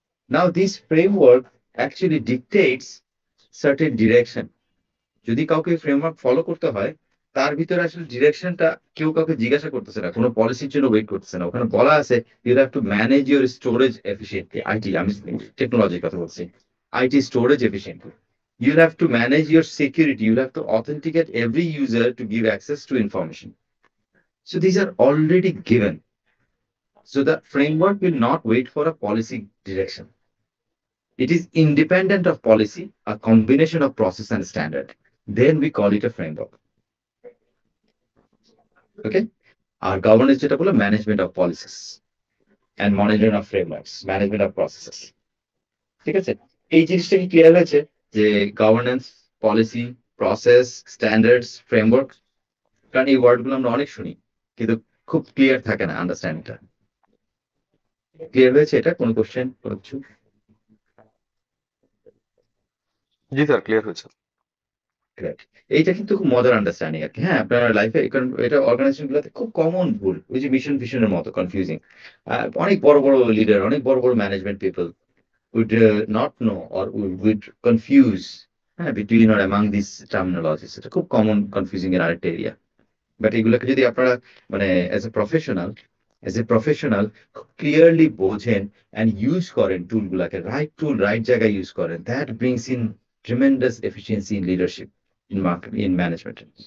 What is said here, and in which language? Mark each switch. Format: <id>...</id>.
<en>Now this framework actually dictates certain direction.</en> <bn>যদি কাউকে framework follow করতে হয়, তার ভিতরে আসলে ডিরেকশনটা কেউ কাউকে জিজ্ঞাসা করতেছে না, কোনো পলিসির জন্য ওয়েট করতেছে না। ওখানে বলা আছে</bn> <en>You have to manage your storage efficiently.</en> <bn>IT, আমি টেকনোলজির কথা বলছি, IT storage efficiently.</bn> <en>You have to manage your security. You have to authenticate every user to give access to information. So these are already given. So the framework will not wait for a policy direction. It is independent of policy, a combination of process and standard. Then we call it a framework. Okay?</en> <bn>আর governance যেটা বলে</bn> <en>Management of policies and monitoring of frameworks, management of processes.</en> <bn>ঠিক আছে, এই জিনিসটা কি clear হয়েছে যে governance, policy, process, standards, framework? কারণ এই ওয়ার্ডগুলো আমরা অনেক শুনি, কিন্তু খুব ক্লিয়ার থাকে না আন্ডারস্ট্যান্ডিংটা। ক্লিয়ার হয়েছে এটা? কোনো কোশ্চেন, কোনো কিছু? জি স্যার, ক্লিয়ার হয়েছে।</bn> <en>Correct.</en> <bn>এইটা কিন্তু খুব মজার আন্ডারস্ট্যান্ডিং আর কি। হ্যাঁ, আপনার লাইফে, কারণ এটা অর্গানাইজেশন গুলোতে খুব কমন ভুল, ওই যে মিশন ভিশনের মতো কনফিউজিং। অনেক বড় বড় লিডার, অনেক বড় বড় management people</bn> <en>would not know or would confuse, হ্যাঁ, between or among these terminologies।</en> <bn>এটা খুব কমন কনফিউজিং এর আরেকটা এরিয়া। বাট এগুলোকে যদি আপনারা মানে</bn> <en>as a professional</en> <bn>খুব ক্লিয়ারলি বোঝেন অ্যান্ড ইউজ করেন, টুলগুলোকে রাইট টুল রাইট জায়গায় ইউজ করেন,</bn> <en>That brings in tremendous efficiency in leadership, in market, in management.</en>